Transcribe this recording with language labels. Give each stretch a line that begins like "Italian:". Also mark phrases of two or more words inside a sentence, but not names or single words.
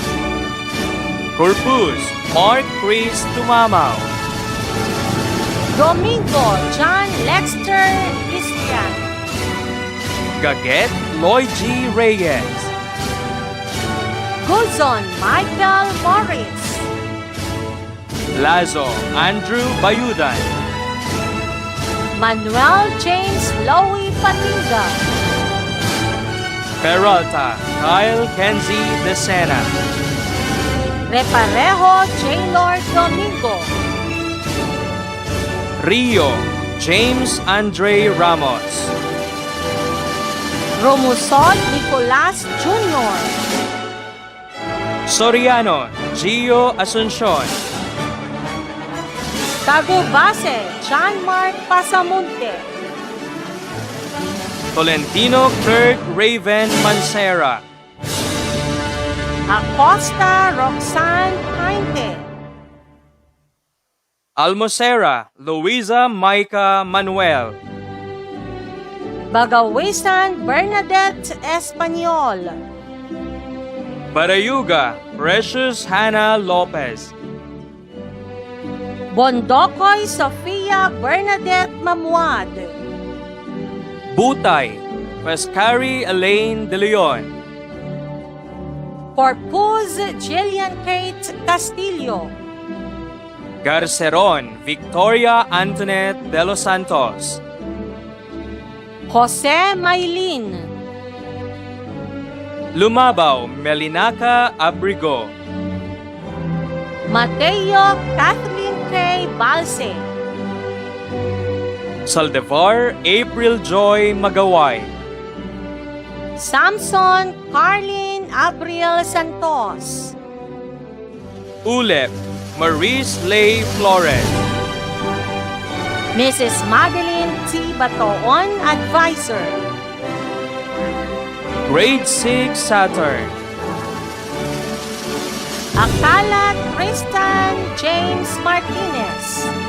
English: Corpus Mark Chris Tumamaw. Domingo John Lexter Christian. Gaget Lloyd G. Reyes. Guzon Michael Morris. Lazo Andrew Bayudan. Manuel James Lowy Patinga. Peralta Kyle Kenzie De Sena. Reparejo J. Lord Domingo. Rio James Andre Ramos. Romusol Nicolas Jr. Soriano Gio Asuncion. Tagubase John Mark Pasamonte. Tolentino Kurt Raven Mancera. Acosta Roxanne Painte. Almocera Luisa Maica Manuel. Bagawisan Bernadette Espanyol. Barayuga Precious Hannah Lopez. Bondokoy Sofia Bernadette Mamuad. Butay Pescari Elaine De Leon. Corpus Jillian Kate Castillo. Garceron Victoria Antoinette De Los Santos. Jose Maylin. Lumabaw Melinaca Abrigo. Mateo Kathleen K. Balse. Saldivar April Joy Magaway. Samson Carlin Abriel Santos. Ulep Maurice Lay Flores. Mrs. Madeline T. Batoon, Advisor. Grade 6 Saturn. Akala Tristan James Martinez.